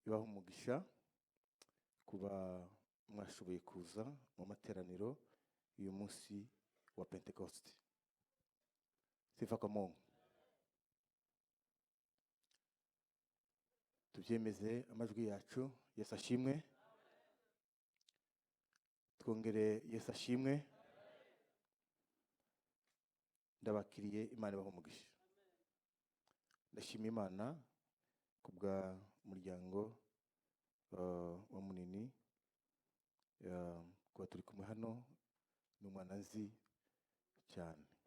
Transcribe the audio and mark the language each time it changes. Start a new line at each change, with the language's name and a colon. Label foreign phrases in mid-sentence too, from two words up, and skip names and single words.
Kinyarwanda: ibaha umugisha kuba mwashoboye kuza mu materaniro uyu munsi wa Pentecost.
Swahili: Sifa kwa Mungu.
Kinyarwanda: Tubyemeze amajwi yacu. Yesu ashimwe. Twongere Yesu ashimwe. Ndabakiriye, Imana ibaha umugisha. Ndashima Imana kubwa umuryango wa Munini, kuba turi kumwe hano n'umwana nzi cyane.